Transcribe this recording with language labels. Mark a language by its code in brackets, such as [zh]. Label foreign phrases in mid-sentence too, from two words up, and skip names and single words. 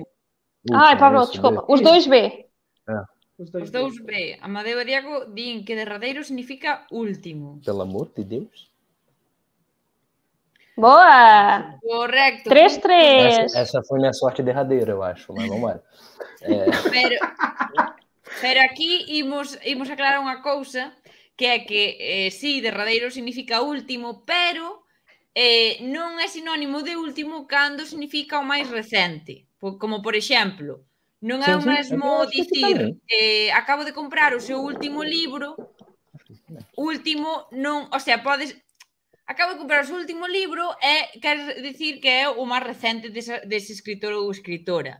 [pt] Ai, Pablo, isso, desculpa. B. Os dois B. Os dois [gl] Os dous B. Amadeu e Diego din que derradeiro significa último. [pt] Pelo amor de Deus. Boa! [gl] Correcto. 3-3. [pt] Essa foi minha sorte derradeira, eu acho, mas vamos lá. [gl] Pero aquí imos aclarar unha cousa, que é que sí, derradeiro significa último, pero non é sinónimo de último cando significa o máis recente. Como, por exemplo, non é o mesmo dicir acabo de comprar o seu último libro, último non, [es] o sea, [gl] podes acabo de comprar o seu último libro e quer dicir que é o máis recente dese escritor ou escritora.